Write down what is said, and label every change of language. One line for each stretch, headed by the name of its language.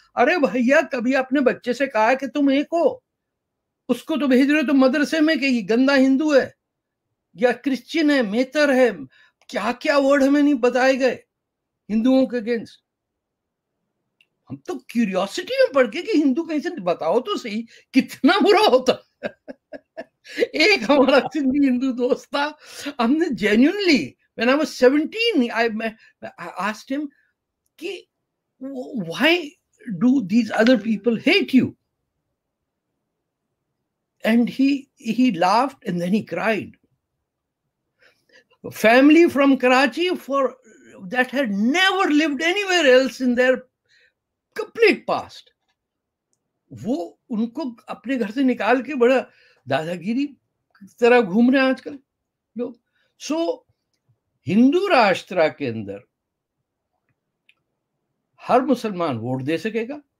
Urdu: ارے بھیا کبھی اپنے بچے سے کہا کہ تم ایک ہو؟ اس کو تو بھیج رہے تو مدرسے میں کہ یہ گندا ہندو ہے یا کرسچن ہے, میتر ہے, کیا کیا ورڈ ہمیں نہیں بتائے گئے ہندوؤں کے اگینسٹ. ہم تو کیوریوسٹی میں پڑھ کے کہ ہندو کہیں سے بتاؤ تو صحیح کتنا برا ہوتا. ایک ہمارا سندھی ہندو دوست تھا, ہم نے genuinely
English: when I was 17 I asked him کہ why do these other people hate you? And he laughed and then he cried. Family from Karachi that had never lived anywhere else in their complete past.
Urdu: وہ ان کو اپنے گھر سے نکال کے بڑا دادا گیری طرح گھوم رہے ہیں آج کل لوگ. سو ہندو راشٹرا کے اندر ہر مسلمان ووٹ دے سکے گا,